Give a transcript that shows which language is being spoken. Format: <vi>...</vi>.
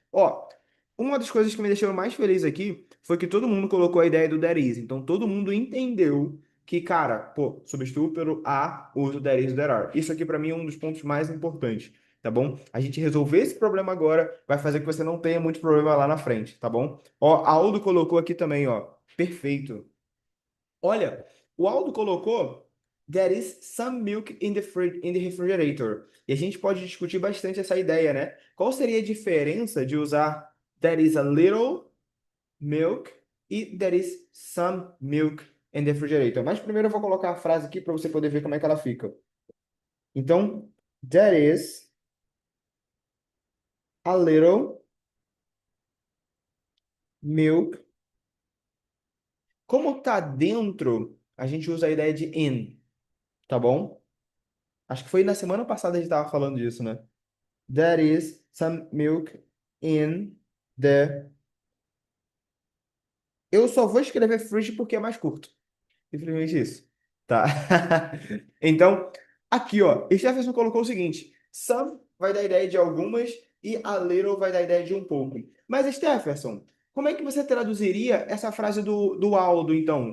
<pt>Ó, uma das coisas que me deixou mais feliz aqui foi que todo mundo colocou a ideia do</pt> <en>there is.</en> <pt>Então, todo mundo entendeu que, cara, pô, substitui pelo a, uso</pt> <en>there is, there are.</en> <pt>Isso aqui para mim é um dos pontos mais importantes, tá bom? A gente resolver esse problema agora vai fazer que você não tenha muito problema lá na frente, tá bom? Ó, Aldo colocou aqui também, ó. Perfeito. Olha, o Aldo colocou</pt> <en>there is some milk in the in the refrigerator.</en> <pt>E a gente pode discutir bastante essa ideia, né? Qual seria a diferença de usar</pt> <en>there is a little milk e there is some milk in the refrigerator?</en> <pt>Mas primeiro eu vou colocar a frase aqui para você poder ver como é que ela fica. Então,</pt> <en>there is a little milk.</en> <pt>Como tá dentro, a gente usa a ideia de in, tá bom? Acho que foi na semana passada a gente estava falando disso, né?</pt> <en>There is some milk in the.</en> <pt>Eu só vou escrever fridge porque é mais curto. Simplesmente isso. Tá? Então, aqui, ó, Stephenson colocou o seguinte: some vai dar ideia de algumas e a little vai dar ideia de um pouco. Mas, Stephenson, como é que você traduziria essa frase do Aldo, então?</pt>